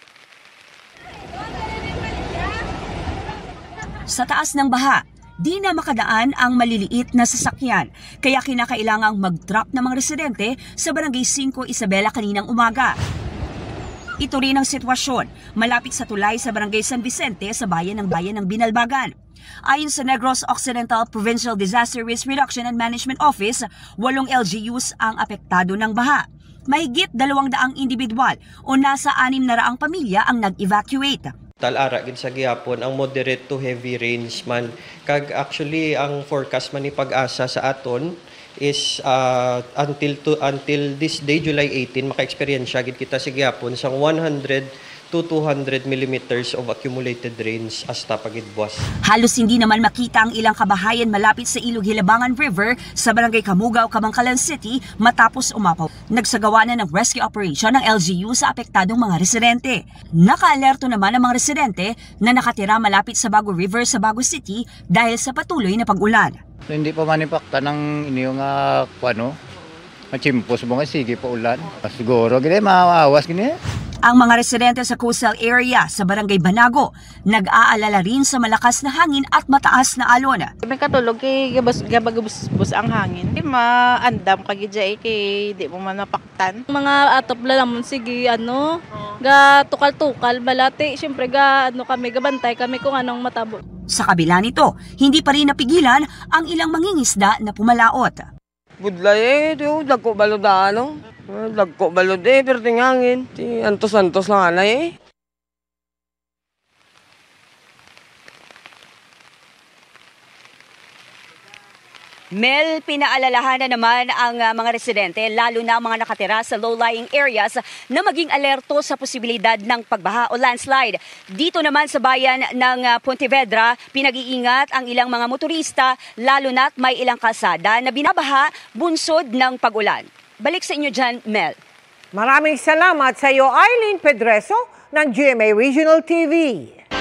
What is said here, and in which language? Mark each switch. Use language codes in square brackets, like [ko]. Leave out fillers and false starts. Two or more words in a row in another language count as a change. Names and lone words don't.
[tl] Sa taas ng baha, di na makadaan ang maliliit na sasakyan kaya kinakailangang mag-drop ng mga residente sa Barangay 5 Isabela kaninang umaga. Ito rin ang sitwasyon malapit sa tulay sa Barangay San Vicente sa bayan ng Binalbagan. Ayon sa Negros Occidental Provincial Disaster Risk Reduction and Management Office, 8 LGUs ang apektado ng baha. Mahigit 200 individual o nasa 600 pamilya ang nag-evacuate. [hil] Talara gid sa gihapon ang [en] moderate to heavy rains [hil] man kag actually ang forecast man ni Pag-asa sa aton is [en] until this day July 18 [hil] maka-experience gid kita sa gihapon sang [en] 100 to 200 millimeters of accumulated rains [hil] hasta pagidbuas. [tl] Halos hindi naman makita ang ilang kabahayan malapit sa Ilog Hilabangan River sa Barangay Kamugaw, Kabangkalan City matapos umapaw. Nagsagawa na ng rescue operation ng LGU sa apektadong mga residente. Naka-alerto naman ang mga residente na nakatira malapit sa Bago River sa Bago City dahil sa patuloy na pag-ulan. [hil] Hindi pa manipakta ng inyo nga machimpos mo nga sige pa ulan. Siguro gini maawas gini. [tl] Ang mga residente sa [en] coastal area [tl] sa Barangay Banago nag-aalala rin sa malakas na hangin at mataas na alon. [hil] May katulog kay gabagabus ang hangin. Di maandam kag jay kay di mo man napaktan. Mga atop lalamon sige ga tukal-tukal balati syempre kami gabantay kami kung anong matabo. [tl] Sa kabila nito, hindi pa rin napigilan ang ilang mangingisda na pumalaot. [hil] Budlay dagko balod dagko balod pero tingangin. Antos-antos lang anay [tl] Mel, pinaalalahanan naman ang mga residente, lalo na ang mga nakatira sa [en] low-lying areas, [tl] na maging alerto sa posibilidad ng pagbaha o landslide. Dito naman sa bayan ng Pontevedra, pinag-iingat ang ilang mga motorista, lalo na't may ilang kalsada na binabaha bunsod ng pag-ulan. Balik sa inyo dyan, Mel. Maraming salamat sa iyo, Eileen Pedreso ng GMA Regional TV.